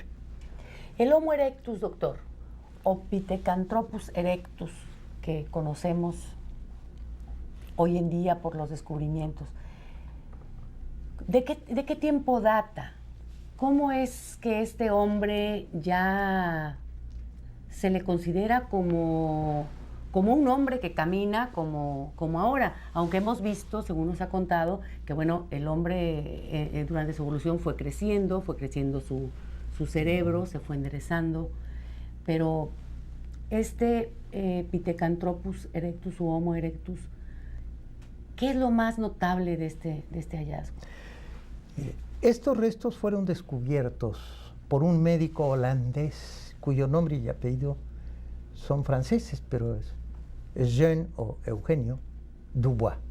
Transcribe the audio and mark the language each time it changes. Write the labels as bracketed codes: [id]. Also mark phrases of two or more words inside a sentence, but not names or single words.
[es] El Homo erectus, doctor, o Pithecanthropus erectus, que conocemos hoy en día por los descubrimientos, ¿de qué tiempo data ¿cómo es que este hombre ya se le considera como un hombre que camina como ahora? Aunque hemos visto, según nos ha contado, que bueno, el hombre durante su evolución fue creciendo su cerebro, se fue enderezando, pero este Pithecanthropus erectus u Homo erectus, ¿qué es lo más notable de este hallazgo? Estos restos fueron descubiertos por un médico holandés cuyo nombre y apellido son franceses, pero es Jean o Eugenio Dubois.